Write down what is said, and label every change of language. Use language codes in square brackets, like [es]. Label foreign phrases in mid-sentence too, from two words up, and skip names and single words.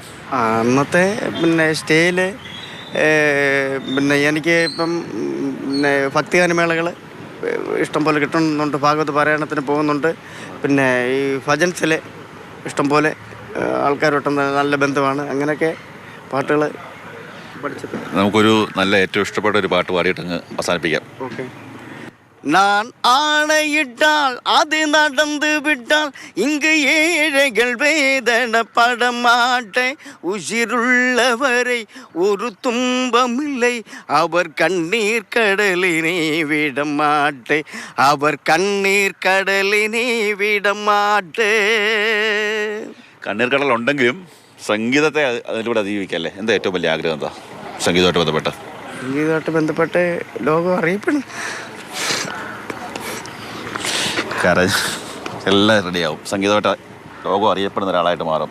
[ml] അന്നത്തെ പിന്നെ സ്റ്റേജിൽ പിന്നെ എനിക്ക് ഇപ്പം പിന്നെ ഭക്തിഗാനമേളകൾ ഇഷ്ടംപോലെ കിട്ടുന്നുണ്ട്, ഭാഗവത പാരായണത്തിന് പോകുന്നുണ്ട്, പിന്നെ ഈ ഭജൻസിൽ ഇഷ്ടംപോലെ ആൾക്കാരോട്ടും നല്ല ബന്ധമാണ്. അങ്ങനെയൊക്കെ പാട്ടുകൾ പഠിച്ചത്. നമുക്കൊരു നല്ല ഏറ്റവും ഇഷ്ടപ്പെട്ട ഒരു പാട്ട് പാടിയിട്ടങ്ങ് അവസാനിപ്പിക്കാം. ഓക്കെ. [ta] நான் ஆணையிட்டால் அது நடந்து விட்டால் இங்கு ஏழைகள் வேதனைப்பட மாட்டேன். உயிர்உள்ளவரை ஒரு துன்பமில்லை, அவர் கண்ணீர் கடலினை விட மாட்டேன், அவர் கண்ணீர் கடலினை விட மாட்டேன். [ml] കണ്ണീർ കടൽ ഉണ്ടെങ്കിലും സംഗീതത്തെ അതിലൂടെ അതിജീവിക്കല്ലേ? എന്താ ഏറ്റവും വലിയ ആഗ്രഹം? എന്താ സംഗീതമായിട്ട് ബന്ധപ്പെട്ട്? സംഗീതമായിട്ട് ബന്ധപ്പെട്ട് ലോകം അറിയപ്പെടും. എല്ലാം റെഡിയാവും, സംഗീതമായിട്ട് ലോകം അറിയപ്പെടുന്ന ഒരാളായിട്ട് മാറും.